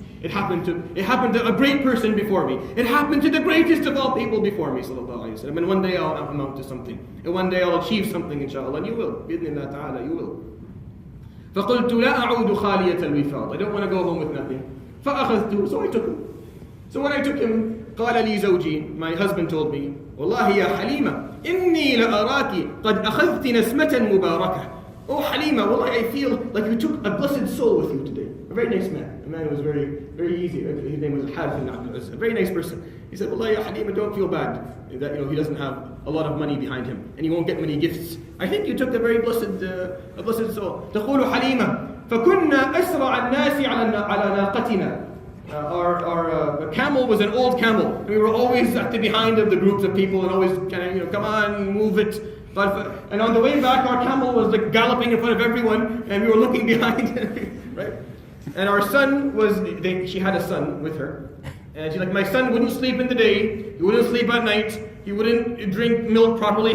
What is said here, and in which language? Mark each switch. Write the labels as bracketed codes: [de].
[en] It happened to a great person before me. It happened to the greatest of all people before me, sallallahu alayhi wa sallam. And one day I'll amount to something. And one day I'll achieve something, inshallah. And you will. Bi-idhnillah ta'ala, you will. [ar] فَقُلْتُ لَا أَعُودُ خَالِيَةَ الْوِفَاضِ. [en] I don't want to go home with nothing. [ar] فَأَخَذْتُ. [en] So I took him. So when I took him, [ar] قال لي زوجي, [en] my husband told me, [ar] والله يا حليمة إني لأراك قد أخذت نسمة مباركة. [en] Oh Halima, wallahi, I feel like you took a blessed soul with you today. A very nice man. A man who was very, very easy. His name was Harith ibn Abdul Aziz. A very nice person. He said, wallahi ya Halima, don't feel bad that he doesn't have a lot of money behind him and he won't get many gifts. I think you took a very blessed soul. [ar] تقول حليمة فكنا أسرع الناس على ناقتنا. [en] Our camel was an old camel. We were always at the behind of the groups of people and always kind of, come on, move it. And on the way back, our camel was like galloping in front of everyone, and we were looking behind, right? And our son she had a son with her, and she's like, my son wouldn't sleep in the day, he wouldn't sleep at night, he wouldn't drink milk properly.